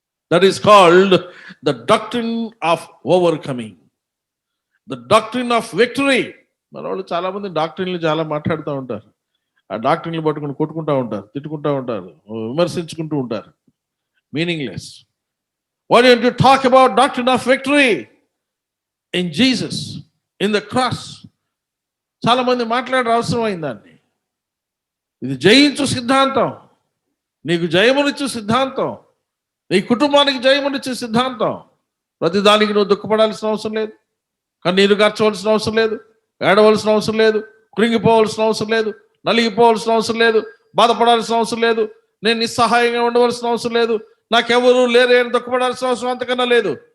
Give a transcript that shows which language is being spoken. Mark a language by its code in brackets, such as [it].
[en] That is called the doctrine of overcoming, the doctrine of victory. [te] మన వాళ్ళు చాలా మంది డాక్ట్రిన్లు చాలా మాట్లాడుతూ ఉంటారు. ఆ డాక్ట్రిన్లు పట్టుకుని కొట్టుకుంటూ ఉంటారు, తిట్టుకుంటూ ఉంటారు, విమర్శించుకుంటూ ఉంటారు. [en] Meaningless. Why don't you talk about doctrine of victory in Jesus, in the cross? [te] చాలా మంది మాట్లాడే అవసరం అయిందాన్ని. ఇది జయించు సిద్ధాంతం, నీకు జయమునిచ్చు సిద్ధాంతం, నీ కుటుంబానికి జయమునిచ్చే సిద్ధాంతం. ప్రతిదానికి నువ్వు దుఃఖపడాల్సిన అవసరం లేదు, కన్నీరు కార్చవలసిన అవసరం లేదు, ఏడవలసిన అవసరం లేదు, కృంగిపోవలసిన అవసరం లేదు, నలిగిపోవలసిన అవసరం లేదు, బాధపడాల్సిన అవసరం లేదు, నేను నిస్సహాయంగా ఉండవలసిన అవసరం లేదు, నాకెవరూ లేరే అని దుఃఖపడాల్సిన అవసరం అంతకన్నా లేదు.